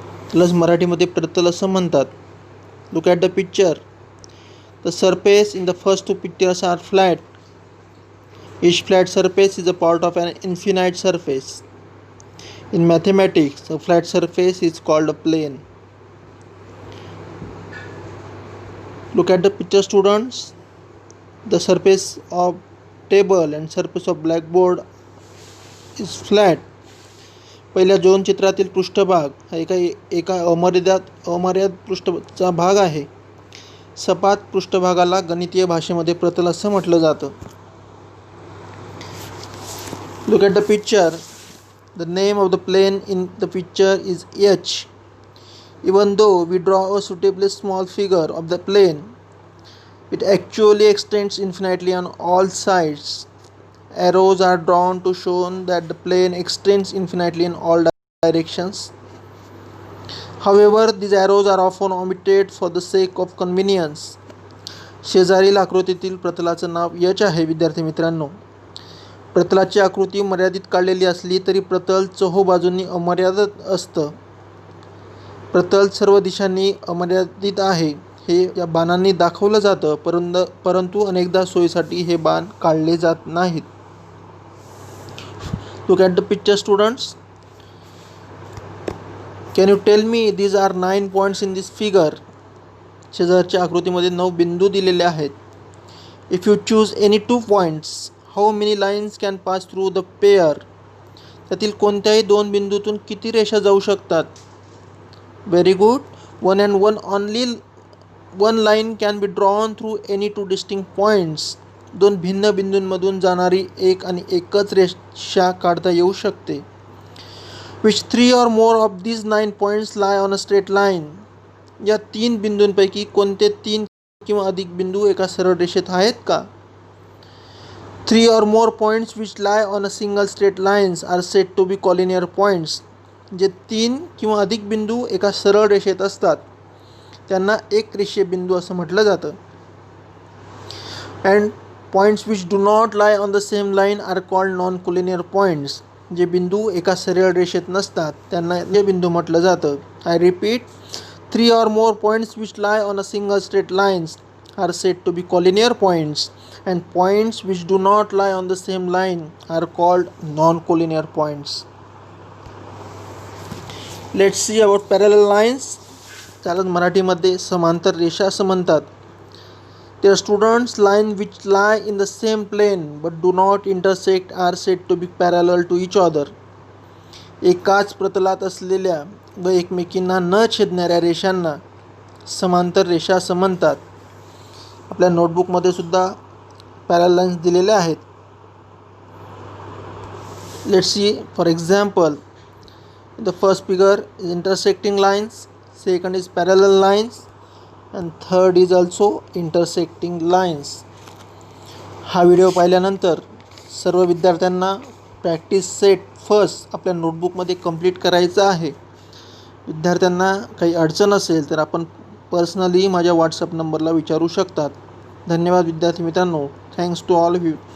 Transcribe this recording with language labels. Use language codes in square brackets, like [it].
[mr] त्यालाच मराठीमध्ये प्रतल असं म्हणतात. [en] Look at the picture. The surface in the first two pictures are flat. Each flat surface is a part of an infinite surface. In mathematics, a flat surface is called a plane. Look at the picture students. The surface of table and surface of blackboard is flat. [mr] पहिल्या दोन चित्रातील पृष्ठभाग हा एका अमर्याद पृष्ठचा भाग आहे. सपाट पृष्ठभागाला गणितीय भाषेमध्ये प्रतल असं म्हटलं जातं. [en] Look at the picture. The name of the plane in the picture is H. Even though we draw a suitably small figure of the plane, it actually extends infinitely on all sides. Arrows are drawn to show that the plane extends infinitely in all directions. However, these arrows are often omitted for the sake of convenience. [mr] शेजारील आकृतीतील प्रतलाचं नाव H आहे. विद्यार्थी मित्रांनो, प्रतलाची आकृती मर्यादित काढलेली असली तरी प्रतल चहूबाजूंनी अमर्यादित असतं. प्रतल सर्व दिशांनी अमर्यादित आहे हे या बाणांनी दाखवलं जातं, परंतु अनेकदा सोयीसाठी हे बाण काढले जात नाहीत. [en] Look at the picture students. Can you tell me these are 9 points in this figure? [mr] शेजारच्या आकृतीमध्ये 9 बिंदू दिलेले आहेत. [en] If you choose any 2 points, how many lines can pass through the pair? [mr] त्यातील कोणत्याही 2 बिंदूतून किती रेषा जाऊ शकतात? [en] Very good. Only one line can be drawn through any 2 distinct points. [mr] 2 भिन्न बिंदूंमधून जाणारी एकच रेषा काढता येऊ शकते. [en] Which 3 or more of these 9 points lie on a straight line? [mr] या 3 बिंदूंपैकी कोणते 3 किंवा अधिक बिंदू एका सरळ रेषेत आहेत का? [en] 3 or more points which lie on a single straight lines are said to be collinear points. [mr] जे 3 किंवा अधिक बिंदू एका सरळ रेषेत असतात त्यांना एक रेषीय बिंदू असं म्हटलं जातं. [en] And points which do not lie on the same line are called non-collinear points. [mr] जे बिंदू एका सरळ रेषेत नसतात त्यांना हे बिंदू म्हटलं जातं. [en] I repeat, 3 or more points which lie on a single straight lines are said to be collinear points, and points which do not lie on the same line are called non-collinear points. Let's see about parallel lines. [mr] त्याला मराठीमध्ये समांतर रेषा असं म्हणतात. [en] The students line which lie in the same plane but do not intersect are said to be parallel to each other. [mr] एकाच प्रतलात असलेल्या व एकमेकींना न छेदणाऱ्या रेषांना समांतर रेषा असं म्हणतात. आपल्या नोटबुकमध्ये सुद्धा पॅरलल लाईन्स दिलेल्या आहेत. [en] Let's see, for example, the first figure is intersecting lines, second is parallel lines, and third is also intersecting lines. [mr] हा व्हिडिओ पाहिल्यानंतर सर्व विद्यार्थ्यांना प्रॅक्टिस सेट फर्स्ट आपल्या नोटबुकमध्ये कंप्लीट करायचं आहे. विद्यार्थ्यांना काही अडचण असेल तर आपण पर्सनली माझ्या व्हॉट्सअप नंबरला विचारू शकतात. धन्यवाद विद्यार्थी मित्रांनो. [en] Thanks to all of you.